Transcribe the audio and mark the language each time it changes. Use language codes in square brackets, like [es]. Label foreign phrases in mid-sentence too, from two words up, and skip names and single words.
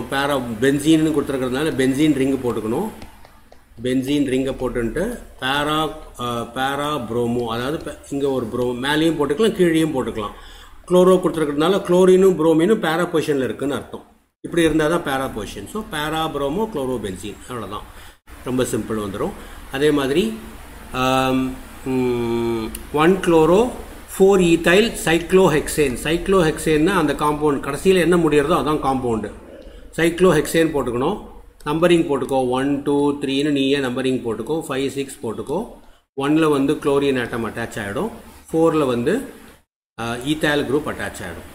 [ta] பென்சீன்னு கொடுத்துருக்கிறதுனால [en] benzene ring [ta] போட்டுக்கணும். [en] benzene ring [ta] போட்டுன்ட்டு பேராப்ரோமோ, அதாவது இங்கே ஒரு ப்ரோமோ மேலேயும் போட்டுக்கலாம் கீழேயும் போட்டுக்கலாம். குளோரோ கொடுத்துருக்கிறதுனால குளோரினும் புரோமினும் [en] para position [ta] இருக்குதுன்னு அர்த்தம். இப்படி இருந்தால் தான் [en] para position. [ta] ஸோ [en] parabromo chlorobenzene. [ta] அவ்வளோதான், ரொம்ப சிம்பிள் வந்துடும். அதே மாதிரி [en] 1-chloro-4-ethyl cyclohexane. [ta] சைக்ளோஹெக்சேன்னா அந்த காம்பவுண்ட் கடைசியில் என்ன முடியறதோ அதான் காம்பவுண்டு. சைக்ளோஹெக்சேன் போட்டுக்கணும். நம்பரிங் போட்டுக்கோ. 1, 2, 3ன்னு நீயே நம்பரிங் போட்டுக்கோ. 5, 6 போட்டுக்கோ. 1ல் வந்து [en] chlorine atom attach [ta] ஆகிடும். 4ல் வந்து [en] ethyl group attach [ta] ஆகிடும்.